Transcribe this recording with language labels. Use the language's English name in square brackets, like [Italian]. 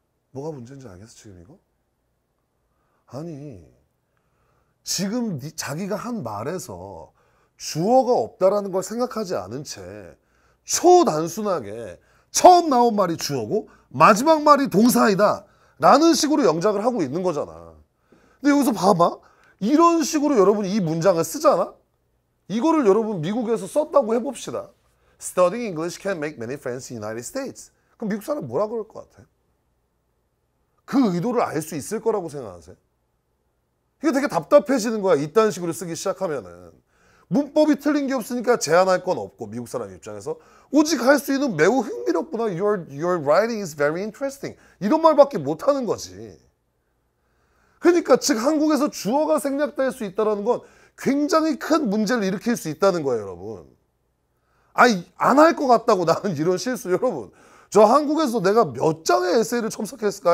[Korean] 뭐가 문제인지 알겠어, 지금 이거? 아니, 지금 자기가 한 말에서 주어가 없다라는 걸 생각하지 않은 채 초단순하게 처음 나온 말이 주어고 마지막 말이 동사이다 라는 식으로 영작을 하고 있는 거잖아. 근데 여기서 봐봐. 이런 식으로 여러분이 이 문장을 쓰잖아. 이거를 여러분 미국에서 썼다고 해봅시다. [English] Studying English can make many friends in the United States. [Korean] 그럼 미국 사람 뭐라 그럴 것 같아? 그 의도를 알 수 있을 거라고 생각하세요? 이게 되게 답답해지는 거야. 이딴 식으로 쓰기 시작하면은. 문법이 틀린 게 없으니까 제한할 건 없고, 미국 사람 입장에서 오직 할 수 있는 매우 흥미롭구나. [English] Your writing is very interesting. [Korean] 이런 말밖에 못하는 거지. 그러니까 즉 한국에서 주어가 생략될 수 있다는 건 굉장히 큰 문제를 일으킬 수 있다는 거예요, 여러분. 아니, 안 할 것 같다고 나는 이런 실수. 여러분, 저 한국에서 내가 몇 장의 에세이를 첨삭했을까?